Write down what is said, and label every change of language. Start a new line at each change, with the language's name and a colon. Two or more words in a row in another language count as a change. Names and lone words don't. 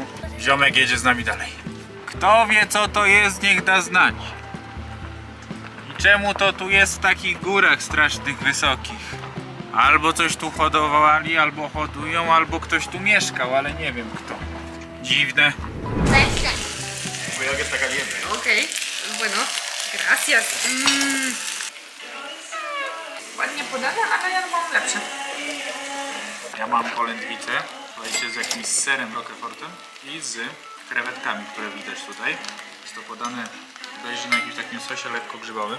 Polish: Ziomek jedzie z nami dalej. Kto wie co to jest, niech da znać. I czemu to tu jest w takich górach strasznych, wysokich. Albo coś tu hodowali, albo hodują, albo ktoś tu mieszkał, ale nie wiem kto. Dziwne.
Spanish: Voy a está caliente. Okej, bueno, gracias.
Polish: Ładnie podane, ale ja mam lepsze. Ja mam polędwicę, słuchajcie, z jakimś serem Roquefortem i z krewetkami, które widać tutaj. Jest to podane bodajże na jakimś takim sosie lekko grzybowym.